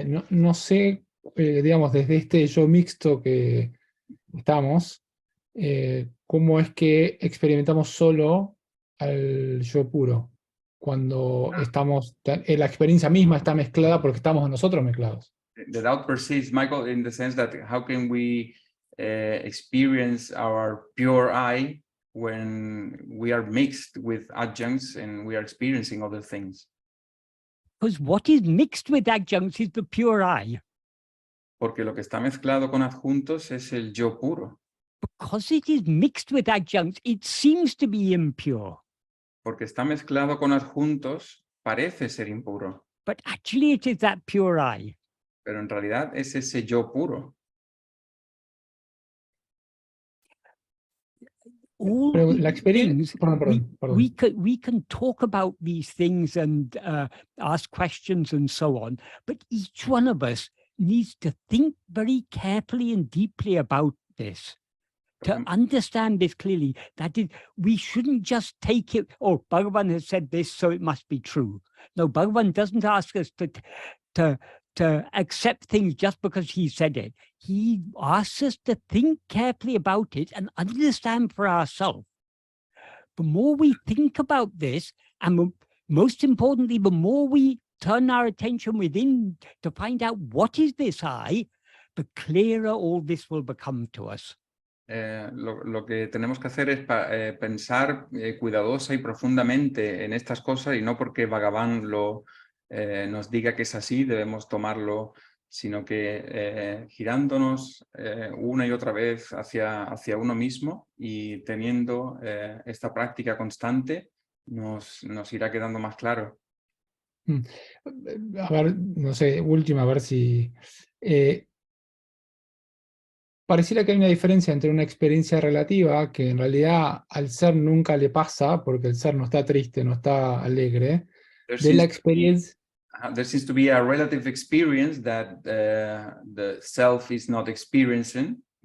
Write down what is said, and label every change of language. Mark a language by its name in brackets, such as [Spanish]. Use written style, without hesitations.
[Spanish] No sé, digamos, desde este yo mixto que estamos, cómo es que experimentamos solo al yo puro, cuando estamos, la experiencia misma está mezclada porque estamos nosotros mezclados. [English] The doubt persists, Michael, in the sense that how can we experience our pure I when we are mixed with adjuncts and we are experiencing other things? Because what is mixed with adjuncts is the pure I. [Spanish] Porque lo que está mezclado con adjuntos es el yo puro. [English] Because it is mixed with adjuncts, it seems to be impure. [Spanish] Porque está mezclado con adjuntos, parece ser impuro. [English] But actually it is that pure I. [Spanish] Pero en realidad es ese yo puro. [English] All [Spanish] La experiencia, [English] we can talk about these things and ask questions and so on, but each one of us needs to think very carefully and deeply about this. To understand this clearly, that is, we shouldn't just take it, oh, Bhagavan has said this, so it must be true. No, Bhagavan doesn't ask us to accept things just because he said it. He asks us to think carefully about it and understand for ourselves. The more we think about this, and most importantly, the more we turn our attention within to find out what is this I, the clearer all this will become to us. [Spanish] Lo que tenemos que hacer es pensar cuidadosa y profundamente en estas cosas, y no porque Bhagavan nos diga que es así, debemos tomarlo, sino que girándonos una y otra vez hacia uno mismo y teniendo esta práctica constante, nos irá quedando más claro. A ver, no sé, última, a ver si... pareciera que hay una diferencia entre una experiencia relativa, que en realidad al ser nunca le pasa, porque el ser no está triste, no está alegre, de la experiencia... [English] There seems to be a relative experience that the self is not experiencing,